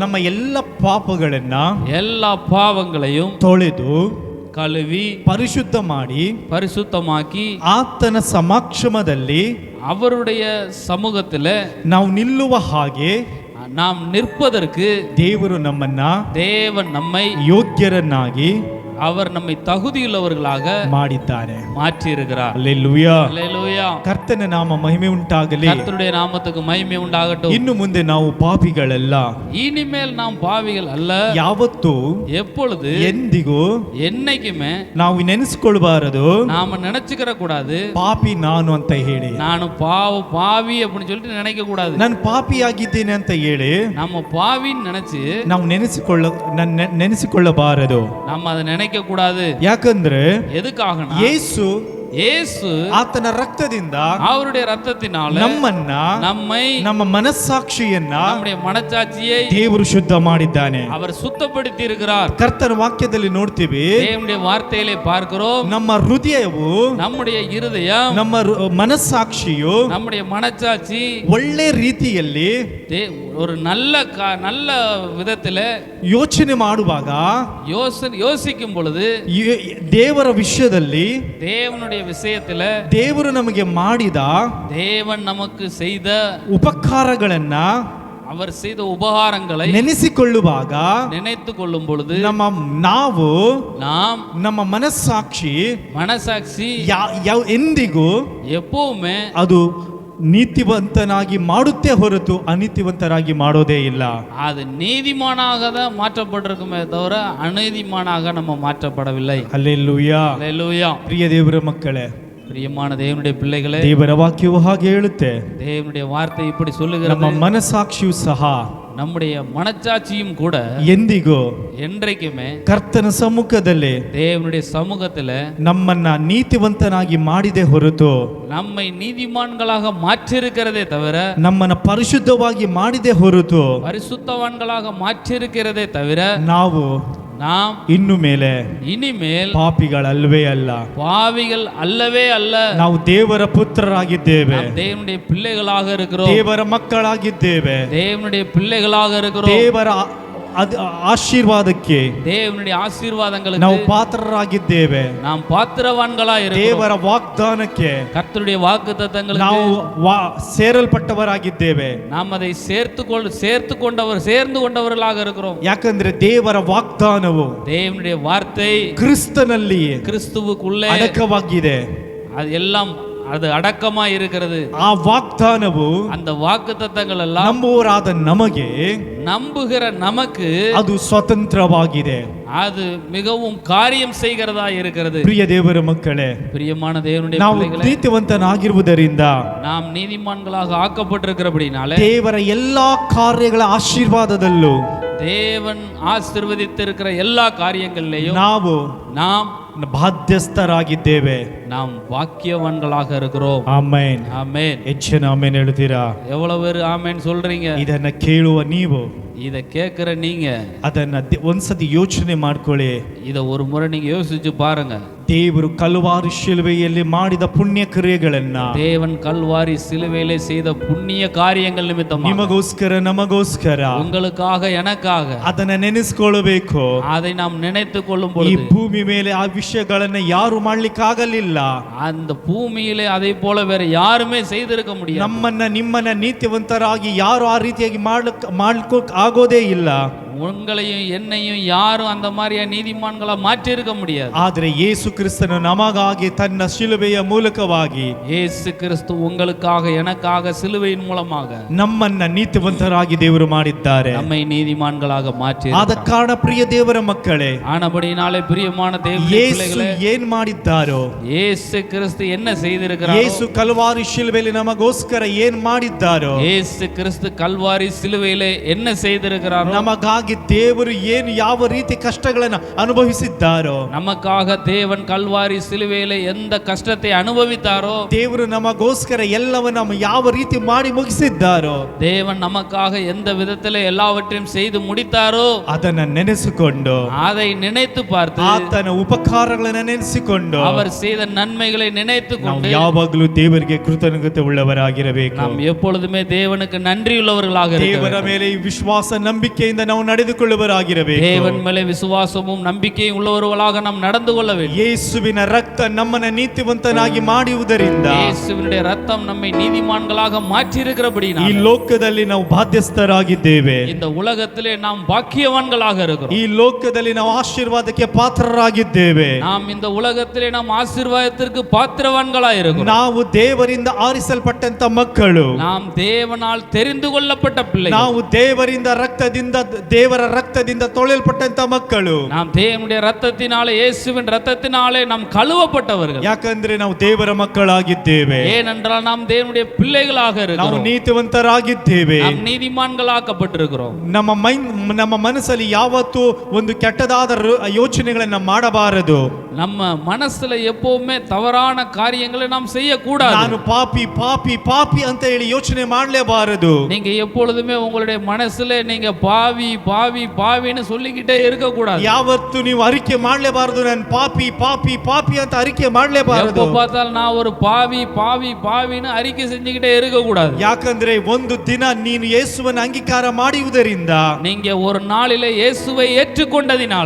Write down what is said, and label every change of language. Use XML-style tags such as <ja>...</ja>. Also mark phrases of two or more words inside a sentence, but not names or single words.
<kn>ನಮ್ಮ ಎಲ್ಲ ಪಾಪಗಳನ್ನ,</kn> <ta>எல்லா பாவங்களையும்</ta> <kn>ತೊಳೆದು</kn> <ta>கழுவி பரிசுத்தமாக்கி</ta> <kn>ಆತನ ಸಮಕ್ಷಮದಲ್ಲಿ</kn> <ta>அவருடைய சமூகத்தில்</ta> <kn>ನಾವು ನಿಲ್ಲುವ ಹಾಗೆ</kn> <ta>நாம் நிற்பதற்கு</ta> <kn>ದೇವನ್</kn> <ta>நம்மை</ta> <kn>ಯೋಗ್ಯರನ್ನಾಗಿ,</kn> <ta>அவர் நம்மை தகுதியுள்ளவர்களாக</ta> <kn>ಮಾಡಿದ್ದಾರೆ,</kn> <ta>மாற்றி இருக்கிறார். அல்லேலூயா, அல்லேலூயா.</ta> <kn>ಕರ್ತನ ನಾಮ ಮಹಿಮೆ ಉಂಟಾಗಲಿ.</kn> <ta>கர்த்தருடைய நாமத்துக்கு மகிமை உண்டாகட்டும்.</ta> <kn>ಇನ್ನು ಮುಂದೆ ನಾವು ಪಾಪಿಗಳಲ್ಲ,</kn> <ta>இனிமேல் நாம் பாவிகள் அல்ல.</ta> <kn>ಯಾವತ್ತೂ,</kn> <ta>எப்பொழுது,</ta> <kn>ಎಂದಿಗೂ,</kn> <ta>என்னைக்குமே</ta> <kn>ನಾವು ನೆನೆಸಿಕೊಳ್ಳಬಾರದು,</kn> <ta>நாம நினைச்சுக்கிற கூடாது</ta> <kn>ಪಾಪಿ ನಾನು ಅಂತ ಹೇಳಿ,</kn> <ta>ನಾನು பாவி அப்படின்னு சொல்லிட்டு நினைக்க கூடாது.</ta> <kn>ನಾನು ಪಾಪಿಯಾಗಿದ್ದೇನೆ ಅಂತ ಹೇಳಿ</kn> <ta>நம்ம பாவின்னு நினைச்சு</ta> <kn>ನಾವು ನೆನೆಸಿಕೊಳ್ಳಬಾರದು,</kn> <ta>நம்ம அதை நினைக்க கூடாது.</ta> <kn>ಯಾಕಂದ್ರೆ</kn> <ta>எதுக்காக, ಯೇಸು</ta> <kn>ಆತನ ರಕ್ತದಿಂದ,</kn> <ta>அவருடைய இரத்தத்தினால நம்மை</ta> <kn>ನಮ್ಮ ಮನಸ್ಸಾಕ್ಷಿಯನ್ನ,</kn> <ta>நம்முடைய மனசாட்சியை</ta> <kn>ದೇವರು ಶುದ್ಧ ಮಾಡಿದ್ದಾನೆ,</kn> <ta>அவர் சுத்தப்படுத்தி இருக்கிறார்.</ta> <kn>ಕರ್ತನ ವಾಕ್ಯದಲ್ಲಿ ನೋಡ್ತೀವಿ,</kn> <ta>தேவனுடைய வார்த்தையிலே பார்க்கிறோம்,</ta> <kn>ನಮ್ಮ ಹೃದಯವು,</kn> <ta>நம்முடைய இருதயம்,</ta> <kn>ನಮ್ಮ ಮನಸ್ಸಾಕ್ಷಿಯು,</kn> <ta>நம்முடைய மனசாட்சி</ta> <kn>ಒಳ್ಳೆ ರೀತಿಯಲ್ಲಿ</kn> <ta>ஒரு நல்ல விதத்தில்</ta> <kn>ಯೋಚನೆ ಮಾಡುವಾಗ,</kn> <ta>யோசிக்கும் பொழுது,</ta> <kn>ದೇವರ ವಿಷಯದಲ್ಲಿ,</kn> <ta>தேவனுடைய விஷயத்துல</ta> <kn>ದೇವರು ನಮಗೆ ಮಾಡಿದ,</kn> <ta>தேவன் நமக்கு செய்த</ta> <kn>ಉಪಕಾರಗಳನ್ನ,</kn> <ta>அவர் செய்த உபகாரங்களை</ta> <kn>ನೆನೆಸಿಕೊಳ್ಳುವಾಗ,</kn> <ta>நினைத்து கொள்ளும் பொழுது, நாம்</ta> <kn>ನಮ್ಮ ಮನಸ್ಸಾಕ್ಷಿ ಎಂದಿಗೂ</kn> <ta>எப்பவுமே</ta> <kn>ಅದು நீதிவந்தனாகி ಮಾಡುತ್ತೆ ಹೊರತು ಅನೀತಿವಂತರಾಗಿ ಮಾಡೋದೇ ಇಲ್ಲ.</kn> <ta>அது நீதிமானாக தான் மாற்றப்பட்டிருக்குமே தவிர அநீதிமானாக நம்ம மாற்றப்படவில்லை. ஹல்லேலூயா, ஹல்லேலூயா.</ta> <kn>ಪ್ರಿಯ ದೇವರ ಮಕ್ಕಳೇ,</kn> <ta>பிரியமான தேவனுடைய பிள்ளைகளே,</ta> <kn>ದೇವರ ವಾಕ್ಯವು ಹಾಗೆ ಹೇಳುತ್ತೆ.</kn> <ta>தேவனுடைய வார்த்தை இப்படி</ta> <kn>ನಮ್ಮ</kn> <ta>சொல்லுகிறது.</ta> <kn>ಮನಸ್ಸಾಕ್ಷಿಯು ಸಹ</kn> <ta>நம்முடைய மனச்சாட்சியும் கூட</ta> <kn>ಎಂದಿಗೂ</kn> <ta>என்றைக்குமே</ta> <kn>ಕರ್ತನ ಸಮ್ಮುಖದಲ್ಲಿ</kn> <ta>தேவனுடைய சமூகத்துல</ta> <kn>ನಮ್ಮನ್ನ ನೀತಿವಂತನಾಗಿ ಮಾಡಿದೆ ಹೊರತು</kn> <ta>நம்மை நீதிமான்களாக மாற்றிருக்கிறதே தவிர,</ta> <kn>ನಮ್ಮನ್ನ ಪರಿಶುದ್ಧವಾಗಿ ಮಾಡಿದೆ ಹೊರತು</kn> <ta>பரிசுத்தவான்களாக மாற்றிருக்கிறதே தவிர,</ta> <kn>ನಾವು</kn> <ta>நாம்</ta> <kn>ಇನ್ನು ಮೇಲೆ</kn> <ta>இனிமேல்</ta> <kn>ಪಾಪಿಗಳಲ್ವೇ ಅಲ್ಲ.</kn> <ta>பாவிகள் அல்லவே அல்ல.</ta> <kn>ನಾವು ದೇವರ ಪುತ್ರರಾಗಿದ್ದೇವೆ,</kn> <ta>நாம் தேவனுடைய பிள்ளைகளாக இருக்கிறோம்.</ta> <kn>ದೇವರ ಮಕ್ಕಳಾಗಿದ್ದೇವೆ.</kn> <ta>தேவனுடைய பிள்ளைகளாக இருக்கிறோம்.</ta> <kn>ದೇವರ ಆಶೀರ್ವಾದಕ್ಕೆ</kn> <ta>தேவனுடைய ஆசீர்வாதங்களுக்கு</ta> <kn>ನಾವು ಪಾತ್ರರಾಗಿದ್ದೇವೆ.</kn> <ta>நாம் பாத்திரவான்களா இருக்கிறோம்.</ta> <kn>ದೇವರ ವಾಗ್ದಾನಕ್ಕೆ</kn> <ta>கர்த்தருடைய வாக்குத்தத்தங்களுக்கு</ta> <kn>ನಾವು ಸೇರಲ್ಪಟ್ಟವರಾಗಿದ್ದೇವೆ.</kn> <ta>நாம் அதை சேர்ந்து கொண்டவர்களாக இருக்கிறோம்.</ta> <kn>ಯಾಕಂದ್ರೆ ದೇವರ ವಾಗ್ದಾನವು</kn> <ta>தேவனுடைய வார்த்தை</ta> <kn>ಕ್ರಿಸ್ತನಲ್ಲಿ</kn> <ta>கிறிஸ்துவுக்குள்ளே</ta> <kn>ಅಡಕವಾಗಿದೆ.</kn> <ta>அது எல்லாம் அது அடக்கமா இருக்கிறது.</ta> <kn>ಆ ವಾಗ್ದಾನವು</kn> <ta>அந்த வாக்குத்தத்தங்கள் எல்லாம்</ta> <kn>ನಂಬುವರಾದ ನಮಗೆ</kn> <ta>நம்புகிற நமக்கு</ta> <kn>ಅದು ಸ್ವತಂತ್ರವಾಗಿದೆ.</kn> <ta>அது மிகவும் காரியம் செய்கிறதா இருக்கிறது.</ta> <kn>ಪ್ರಿಯ ದೇವರ ಮಕ್ಕಳೇ,</kn> <ta>பிரியமான தேவனுடைய</ta> <kn>ನಾವು</kn> <ta>பிள்ளைகளே,</ta> <kn>ನೀತಿವಂತನಾಗಿರುವುದರಿಂದ</kn> <ta>நாம் நீதிமான்களாக ஆக்கப்பட்டிருக்கிறபடினாலே</ta> <kn>ದೇವರ ಎಲ್ಲಾ ಕಾರ್ಯಗಳ ಆಶೀರ್ವಾದದಲ್ಲೂ</kn> <ta>தேவன் ஆசீர்வதித்திருக்கிற எல்லா காரியங்களிலேயும் நாம்</ta> <kn>ಬಾಧ್ಯಸ್ಥರಾಗಿದ್ದೇವೆ.</kn> <ta>நாம் வாக்கியவான்களாக இருக்கிறோம்.</ta> <kn>ಆಮೆನ್.</kn> <ta>ஆமென்.</ta> <kn>ಹೆಚ್ಚಿನ ಆಮೆನ್ ಹೇಳ್ತೀರಾ?</kn> <ta>எவ்வளவு பேர் ஆமென் சொல்றீங்க?</ta> <kn>ಇದನ್ನ ಕೇಳುವ ನೀವು</kn> <ta>இத கேட்கிற நீங்க</ta> <kn>ಅದನ್ನ ಒಂದ್ಸತಿ ಯೋಚನೆ ಮಾಡ್ಕೊಳ್ಳಿ.</kn> <ta>இத ஒரு முறை நீங்க யோசிச்சு பாருங்க.</ta> <kn>ದೇವರು ಕಲ್ವಾರಿ ಶಿಲುಬೆಯಲ್ಲಿ ಮಾಡಿದ ಪುಣ್ಯ ಕ್ರಿಯೆಗಳನ್ನ,</kn> <ta>தேவன் கல்வாரி சிலுவையிலே செய்த புண்ணிய காரியங்கள் நிமித்தமாக,</ta> <kn>ನಿಮಗೋಸ್ಕರ ನಮಗೋಸ್ಕರ,</kn> <ta>உங்களுக்காக எனக்காக</ta> <kn>ಅದನ್ನ ನೆನೆಸ್ಕೊಳ್ಬೇಕು.</kn> <ta>அதை நாம் நினைத்து கொள்ளும்</ta> <kn>ಈ</kn> <ta>பொழுது</ta> <kn>ಭೂಮಿ ಮೇಲೆ ಆ ವಿಷಯಗಳನ್ನ ಯಾರು ಮಾಡ್ಲಿಕ್ಕಾಗಲಿಲ್ಲ.</kn> <ta>அந்த பூமியிலே அதை போல வேற யாருமே செய்திருக்க முடியாது.</ta> <kn>ನಮ್ಮನ್ನ ನಿಮ್ಮನ್ನ ನೀತಿವಂತರಾಗಿ ಯಾರು ಆ ರೀತಿಯಾಗಿ ಮಾಡ್ಲಿಕ್ಕೆ ಆಗೋದೇ ಇಲ್ಲ.</kn> <ta>உங்களையும் என்னையும் யாரும் அந்த மாதிரியா நீதிமான்களா மாற்றி இருக்க முடியாது.</ta> <kn>ಆದ್ರೆ ಯೇಸು ಕ್ರಿಸ್ತನು ನಮಗಾಗಿ ತನ್ನ ಶಿಲುಬೆಯ ಮೂಲಕವಾಗಿ,</kn> <ta>இயேசு கிறிஸ்து உங்களுக்காக எனக்காக சிலுவையின் மூலமாக</ta> <kn>ನಮ್ಮನ್ನ ನೀತಿವಂತರಾಗಿ ದೇವರು ಮಾಡಿದ್ದಾರೆ.</kn> <ta>நம்மை நீதிமான்களாக மாற்றி.</ta> <kn>ಆದ ಕಾರಣ ಪ್ರಿಯ ದೇವರ ಮಕ್ಕಳೇ,</kn> <ta>ஆனபடினாலே பிரியமான தேவனுடைய</ta> <kn>ಯೇಸು</kn> <ta>பிள்ளைகளே,</ta> <kn>ಏನ್ ಮಾಡಿದ್ದಾರೋ,</kn> <ta>இயேசு கிறிஸ்து என்ன செய்திருக்கிறாரோ,</ta> <kn>ಯೇಸು ಕಲ್ವಾರಿ ಶಿಲುಬೆಯಲ್ಲಿ ನಮಗೋಸ್ಕರ ಏನ್ ಮಾಡಿದ್ದಾರೋ,</kn> <ta>இயேசு கிறிஸ்து கல்வாரி சிலுவையிலே என்ன செய்திருக்கிறாரோ,</ta> <kn>ನಮಗಾಗಿ ದೇವರು ಏನು ಯಾವ ರೀತಿ ಕಷ್ಟಗಳನ್ನು ಅನುಭವಿಸಿದ್ದಾರೋ,</kn> <ta>நமக்காக தேவன் கல்வாரி சிலுவையிலே எந்த கஷ்டத்தை அனுபவித்தாரோ,</ta> <kn>ದೇವರು ನಮಗೋಸ್ಕರ ಎಲ್ಲವನ್ನ ಯಾವ ರೀತಿ ಮಾಡಿ ಮುಗಿಸಿದ್ದಾರೋ,</kn> <ta>தேவன் நமக்காக எந்த விதத்திலே எல்லாவற்றையும் செய்து முடித்தாரோ,</ta> <kn>ಅದನ್ನ ನೆನೆಸಿಕೊಂಡು,</kn> <ta>அதை நினைத்து பார்த்து,</ta> <kn>ಆತನ ಉಪಕಾರಗಳನ್ನು ನೆನೆಸಿಕೊಂಡು,</kn> <ta>அவர் செய்த நன்மைகளை நினைத்து</ta> <kn>ನಾವು</kn> <ta>கொண்டு</ta> <kn>ಯಾವಾಗಲೂ ದೇವರಿಗೆ ಕೃತಜ್ಞತೆ ಉಳ್ಳವರಾಗಿರಬೇಕು.</kn> <ta>நாம் எப்பொழுதுமே தேவனுக்கு நன்றியுள்ளவர்களாக இருக்க</ta> <kn>ದೇವರ</kn> <ta>வேண்டும்.</ta> <kn>ಮೇಲೆ ವಿಶ್ವಾಸ ನಂಬಿಕೆಯಿಂದ ನಾವು ನಡೆದುಕೊಳ್ಳುವರಾಗಿರಬೇಕು.</kn> <ta>தேவன் மேலே விசுவாசமும் நம்பிக்கையும் உள்ளவர்களாக நாம் நடந்து கொள்ள வேண்டும்.</ta> <kn>ಯೇಸುವಿನ ರಕ್ತ ನಮ್ಮನ್ನ ನೀತಿವಂತನಾಗಿ ಮಾಡುವುದರಿಂದ,</kn> <ta>இயேசுவினுடைய ரத்தம் நம்மை நீதிமான்களாக மாற்றி</ta> <kn>ಈ</kn> <ta>இருக்கிறபடியால்</ta> <kn>ಲೋಕದಲ್ಲಿ ನಾವು ಬಾಧ್ಯಸ್ಥರಾಗಿದ್ದೇವೆ.</kn> <ta>இந்த உலகத்திலே நாம் பாக்கியவான்களாக இருக்கிறோம்.</ta> <kn>ಈ ಲೋಕದಲ್ಲಿ ನಾವು ಆಶೀರ್ವಾದಕ್ಕೆ ಪಾತ್ರರಾಗಿದ್ದೇವೆ.</kn> <ta>நாம் இந்த உலகத்திலே நாம் ஆசீர்வாதத்திற்கு பாத்திரவான்களாக இருக்கிறோம்.</ta> <kn>ನಾವು ದೇವರಿಂದ ಆರಿಸಲ್ಪಟ್ಟಂತ ಮಕ್ಕಳು,</kn> <ta>நாம் தேவனால் தெரிந்து கொள்ளப்பட்ட பிள்ளைகள்,</ta> <kn>ನಾವು ದೇವರ ರಕ್ತದಿಂದ ತೊಳೆಯಲ್ಪಟ್ಟಂತ ಮಕ್ಕಳು,</kn> <ta>நாம் தேவனுடைய ரத்தத்தினாலே, இயேசுவின் ரத்தத்தினாலே நாம் கழுவப்பட்டவர்கள்.</ta> <kn>ಯಾಕಂದ್ರೆ ನಾವು ದೇವರ ಮಕ್ಕಳಾಗಿದ್ದೇವೆ.</kn> <ta>ஏனென்றால் நாம் தேவனுடைய பிள்ளைகளாக</ta> <kn>ನಾವು</kn> <ta>இருக்கிறோம்.</ta> <kn>ನೀತಿವಂತರಾಗಿದ್ದೇವೆ.</kn> <ta>நாம் நீதிமான்களாக்கப்பட்டிருக்கிறோம்.</ta> <kn>ನಮ್ಮ ಮನಸ್ಸಲ್ಲಿ ಯಾವತ್ತೂ ಒಂದು ಕೆಟ್ಟದಾದ ಯೋಚನೆಗಳನ್ನ ಮಾಡಬಾರದು.</kn> <ta>நம்ம மனசுல எப்பவுமே தவறான காரியங்களை நாம் செய்யக்கூடாது.</ta> <kn>ನಾನು ಪಾಪಿ ಪಾಪಿ ಪಾಪಿ ಅಂತ ಹೇಳಿ ಯೋಚನೆ ಮಾಡಲೇಬಾರದು.</kn> <ta>நீங்க எப்பொழுதுமே உங்களுடைய மனசுல நீங்க பாவி பாவி பாவின்னு சொல்லிக்கிட்டே இருக்க கூடாது.</ta> <kn>ಯಾವತ್ತು ನೀವು ಅರಿಕೆ ಮಾಡಲೇಬಾರದು. ನಾನು ಪಾಪಿ ಪಾಪಿ ಪಾಪಿ ಅಂತ ಅರಿಕೆ ಮಾಡಲೇಬಾರದು.</kn> <ta>எப்ப பார்த்தாலும் நான் ஒரு பாவி பாவி பாவின்னு அறிக்கை செஞ்சுக்கிட்டே இருக்க கூடாது.</ta> <kn>ಯಾಕಂದ್ರೆ ಒಂದು ದಿನ ನೀನು ಯೇಸುವನ್ನು ಅಂಗೀಕಾರ ಮಾಡುವುದರಿಂದ,</kn> <ta>நீங்க ஒரு நாளிலே இயேசுவை ஏற்றுக்கொண்டதினால,</ta>